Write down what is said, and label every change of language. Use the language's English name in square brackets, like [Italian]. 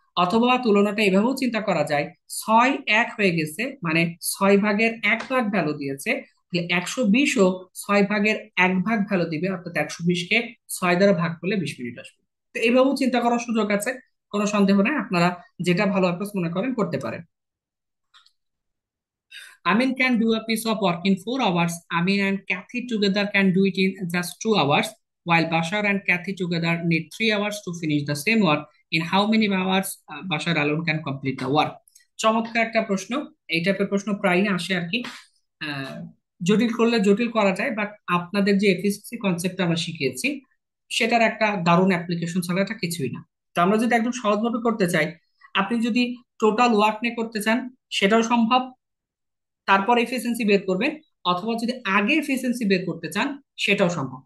[Bangla] অথবা তুলনাটা এভাবেও চিন্তা করা যায়, 6 1 হয়ে গেছে, মানে 6/1 ভ্যালু দিয়েছে, তাহলে 120ও 6/1 ভ্যালু দিবে, অর্থাৎ 120কে 6 দ্বারা ভাগ করলে 20 মিনিট আসবে। তো এইভাবেও চিন্তা করার সুযোগ আছে, কোনো সন্দেহ নাই। আপনারা যেটা ভালো অ্যাপ্রোচ মনে করেন করতে পারেন। [English] Amin can do a piece of work in 4 hours. Amin and Kathy together can do it in just 2 hours, while Bashar and Kathy together need 3 hours to finish the same work. In how many hours Bashar alone can complete the work? [Bangla] চমৎকার একটা প্রশ্ন। এই টাইপের প্রশ্ন প্রায়ই আসে আর কি। জটিল করলে জটিল করা যায়, বাট আপনাদের যে এফিসিয়েন্সি কনসেপ্ট আমরা শিখিয়েছি সেটার একটা দারুণ অ্যাপ্লিকেশন ছাড়া এটা কিছুই না। তো আমরা যদি একদম সহজভাবে করতে চাই, আপনি যদি টোটাল ওয়ার্ক নিয়ে করতে চান সেটাও সম্ভব, তারপর এফিসিয়েন্সি বের করবেন, অথবা যদি আগে এফিসিয়েন্সি বের করতে চান সেটাও সম্ভব।